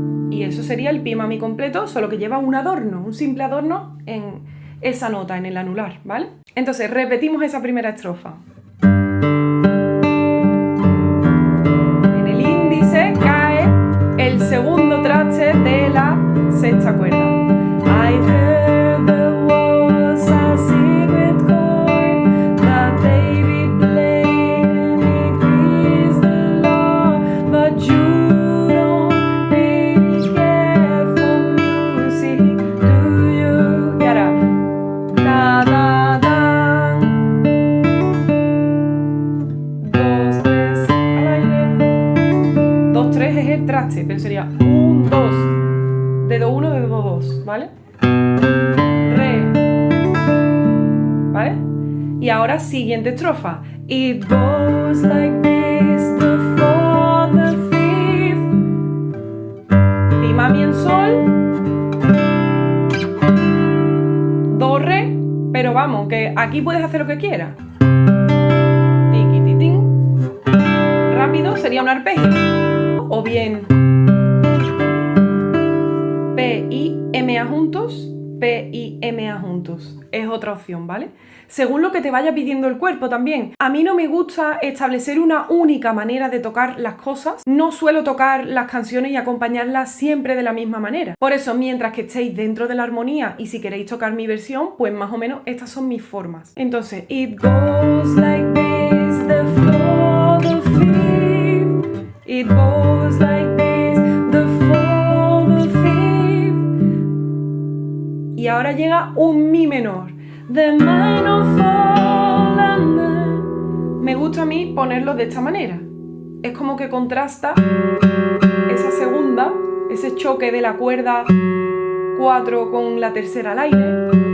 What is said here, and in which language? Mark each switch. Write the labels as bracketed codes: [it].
[es] Y eso sería el pi mami completo, solo que lleva un adorno, un simple adorno en esa nota, en el anular, ¿vale? Entonces repetimos esa primera estrofa. En el índice cae el segundo traste de la sexta cuerda. [en] I heard there was a secret chord that David played and it pleased the Lord, but you don't really care for music, do you? [es] Y ahora, da da da, 2, 3, al aire. 2, 3 es el traste, pero sería 1, 2, dedo 1, dedo 2, ¿vale? Re, ¿vale? Y ahora siguiente estrofa. [en] It goes like this, the fourth, the fifth. [es] Mi mami en sol, do, re, pero vamos, que aquí puedes hacer lo que quieras. Tiquititín. Rápido sería un arpegio. O bien P y M A juntos, P y M A juntos. Es otra opción, ¿vale? Según lo que te vaya pidiendo el cuerpo también. A mí no me gusta establecer una única manera de tocar las cosas. No suelo tocar las canciones y acompañarlas siempre de la misma manera. Por eso, mientras que estéis dentro de la armonía y si queréis tocar mi versión, pues más o menos estas son mis formas. [en] Entonces, it goes like this, the fourth, the fifth. It goes like this, the fourth, the fifth. [es] Y ahora llega un mi menor. [en] The minor fall and the... [es] Me gusta a mí ponerlo de esta manera. Es como que contrasta esa segunda, ese choque de la cuerda 4 con la tercera al aire.